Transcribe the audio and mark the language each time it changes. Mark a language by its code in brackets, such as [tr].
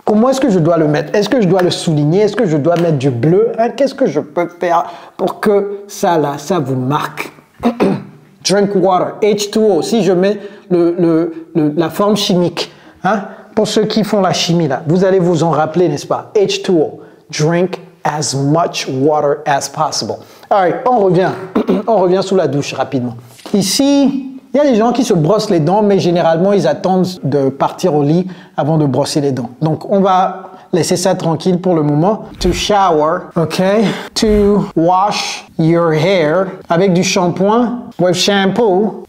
[fr] Comment est-ce que je dois le mettre? Est-ce que je dois le souligner? Est-ce que je dois mettre du bleu? Hein? Qu'est-ce que je peux faire pour que ça là, ça vous marque? [en] Drink water, [fr] H2O. Si je mets la forme chimique, hein? Pour ceux qui font la chimie là, vous allez vous en rappeler, n'est-ce pas? H2O. [en] Drink as much water as possible. [fr] Alright, on revient. On revient sous la douche rapidement. Ici, il y a des gens qui se brossent les dents, mais généralement, ils attendent de partir au lit avant de brosser les dents. Donc, on va laisser ça tranquille pour le moment. [en] To shower, [fr] ok? [en] To wash your hair [fr] avec du shampoing, [en] with shampoo.